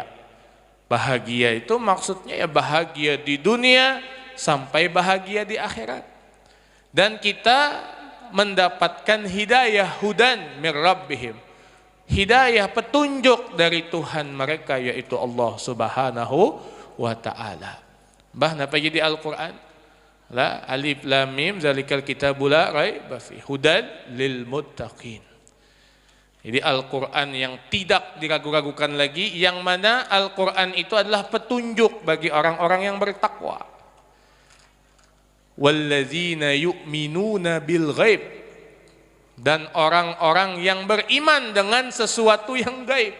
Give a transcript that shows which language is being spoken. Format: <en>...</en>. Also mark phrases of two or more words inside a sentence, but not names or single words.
<id>Bahagia itu maksudnya ya bahagia di dunia sampai bahagia di akhirat. Dan kita mendapatkan hidayah</id> <ar>هدى من ربهم,</ar> <id>hidayah petunjuk dari Tuhan mereka yaitu Allah</id> <ar>سبحانه وتعالى.</ar> <bjn>Bah napa jadi Al-Qur'an?</bjn> <ar>لا الم ذلك الكتاب لا ريب في هدى للمتقين.</ar> <id>Jadi Al-Quran yang tidak diragu-ragukan lagi, yang mana Al-Quran itu adalah petunjuk bagi orang-orang yang bertakwa.</id> <ar>والذين يؤمنون بالغيب,</ar> <id>dan orang-orang yang beriman dengan sesuatu yang gaib.</id>